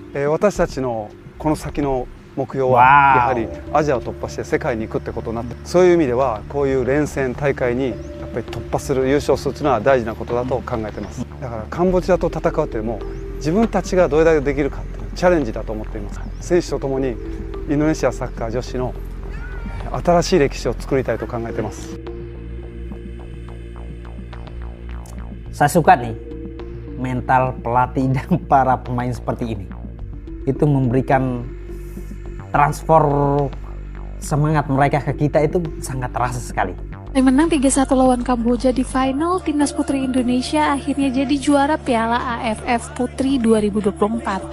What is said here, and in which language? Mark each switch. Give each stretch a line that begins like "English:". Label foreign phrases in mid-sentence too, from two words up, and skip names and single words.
Japanese: 私たちのこの先の目標はやはりアジアを突破して世界に行くってことになって、そういう意味ではこういう連戦大会にやっぱり突破する、優勝するというのは大事なことだと考えています。だからカンボジアと戦うというよりも自分たちがどれだけできるかっていうチャレンジだと思っています。選手とともにインドネシアサッカー女子の新しい歴史を作りたいと考えています。
Indonesian: Saya suka nih mental pelatih dan para pemain seperti ini. Itu memberikan transfer semangat mereka ke kita, itu sangat terasa sekali. Menang 3-1 lawan Kamboja di final, timnas putri Indonesia akhirnya jadi juara Piala AFF Putri 2024.